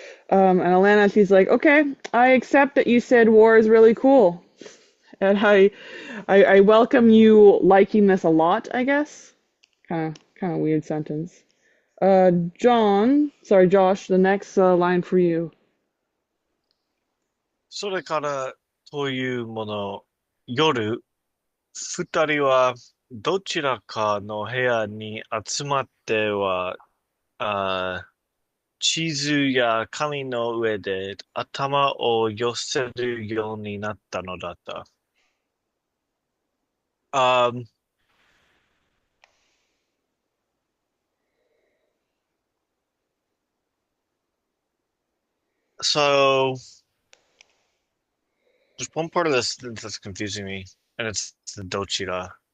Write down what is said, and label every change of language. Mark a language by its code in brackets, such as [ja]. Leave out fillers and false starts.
[en] And Alanna, she's like, okay, I accept that you said war is really cool. And I welcome you liking this a lot, I guess. Kind of weird sentence. Josh, the next line for you. [ja] それからというもの、夜、二人はどちらかの部屋に集まっては、あ地図や紙の上で頭を寄せるようになったのだった。 [en] Um, so there's one part of this that's confusing me, and it's the dochira.